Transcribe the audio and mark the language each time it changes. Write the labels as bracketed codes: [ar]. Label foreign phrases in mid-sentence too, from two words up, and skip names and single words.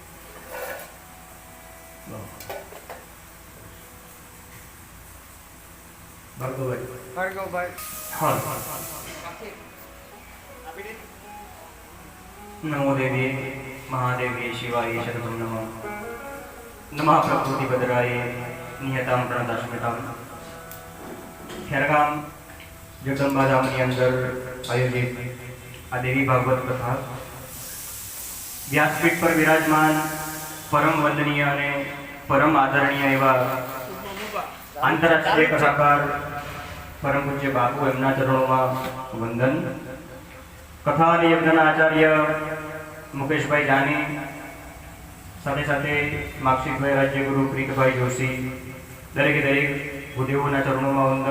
[gu] ભાર્ગવભાઈ [sa] नमो देवी महादेवी शिवाय शतम नमः नमः प्रकृति बदराय नियताम प्रणतास्मिताम [gu] ખેરગામ જગદંબા ધામની અંદર આયોજિત આ દેવી ભાગવત કથા વ્યાસપીઠ પર વિરાજમાન પરમ વંદનીય અને પરમ આદરણીય એવા આંતરરાષ્ટ્રીય કથાકાર પરમ પૂજ્ય બાપુ એમના ચરણોમાં વંદન. કથા અને યજ્ઞના આચાર્ય મુકેશભાઈ જાની, સાથે સાથે માક્ષિકભાઈ રાજ્યગુરુ પ્રીતભાઈ જોશી, દરેકે દરેક ભૂદેવોના ચરણોમાં વંદન.